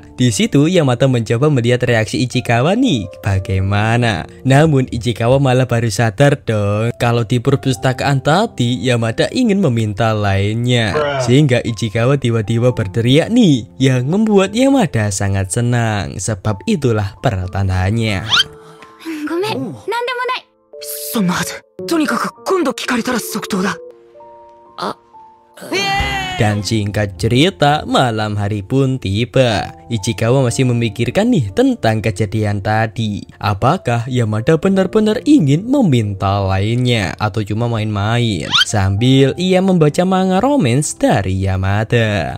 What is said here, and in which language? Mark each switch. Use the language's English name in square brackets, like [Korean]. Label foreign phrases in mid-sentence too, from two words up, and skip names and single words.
[Indonesian] Di situ Yamada mencoba melihat reaksi Ichikawa nih bagaimana. Namun Ichikawa malah baru sadar dong kalau di perpustakaan tadi Yamada ingin meminta lainnya. Sehingga Ichikawa tiba-tiba berteriak nih yang membuat Yamada sangat senang, sebab itulah pertandanya. [Japanese] ごめん、なんでもない. そんなはず。とにかく今度聞かれたら即答だ。 [Indonesian] Dan singkat cerita, malam hari pun tiba. Ichikawa masih memikirkan nih tentang kejadian tadi. Apakah Yamada benar-benar ingin meminta lainnya atau cuma main-main? Sambil ia membaca manga romance dari Yamada.